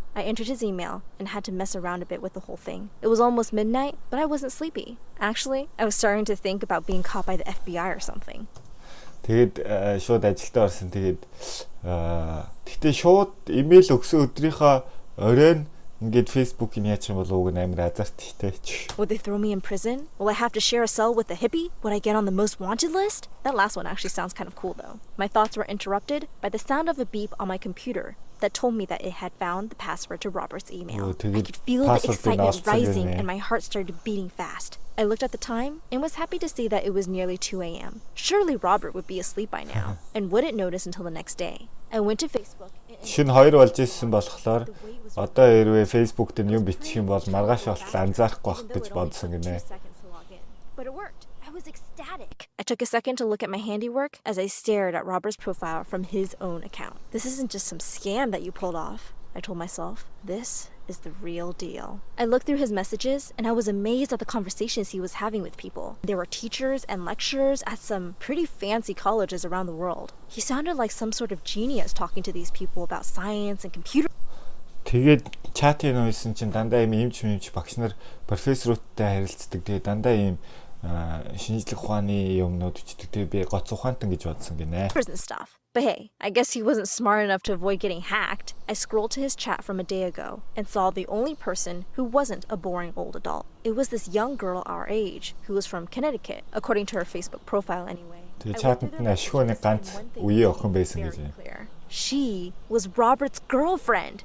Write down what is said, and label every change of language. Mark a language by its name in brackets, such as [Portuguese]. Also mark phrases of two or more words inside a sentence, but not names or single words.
[English] I entered his email and had to mess around a bit with the whole thing. It was almost midnight, but I wasn't sleepy. Actually, I was starting to think about being caught by the FBI or something. [Mongolian] Тэгээд шууд ажилдаа орсон. Тэгээд тэгтээ шууд имэйл өгсөн өдрийнхөө оройн ингээд Facebook-ийг яачих юм бол уг нь амар азарттай ч. [English] Would they throw me in prison? Will I have to share a cell with a hippie? Would I get on the most wanted list? That last one actually sounds kind of cool though. My thoughts were interrupted by the sound of a beep on my computer that told me that it had found the password to Robert's email. I could feel the excitement rising and my heart started beating fast. I looked at the time and was happy to see that it was nearly 2 a.m. Surely Robert would be asleep by now and wouldn't notice until the next day. I went to Facebook. [Mongolian] Шин 2 болж ирсэн болохоор одоо хэрвээ Facebook дээр юм бичих юм бол маргааш болтол анзаарахгүй байх гэж бодсон гинэ. [English] But it worked. I was ecstatic. I took a second to look at my handiwork as I stared at Robert's profile from his own account. This isn't just some scam that you pulled off, I told myself. This is the real deal. I looked through his messages and I was amazed at the conversations he was having with people. There were teachers and lecturers at some pretty fancy colleges around the world. He sounded like some sort of genius talking to these people about science and computer. [Mongolian] Тэгээд чатын нөөсөн чинь дандаа ийм юмч багш нар профессоруудтай харилцдаг. Тэгээд дандаа ийм шинжлэх ухааны юмнууд үчдэг. Тэгээд би гоц ухаантан гэж бодсон гинэ. [English] Stuff. But hey, I guess he wasn't smart enough to avoid getting hacked. I scrolled to his chat from a day ago and saw the only person who wasn't a boring old adult. It was this young girl our age who was from Connecticut, according to her Facebook profile anyway. She was Robert's girlfriend.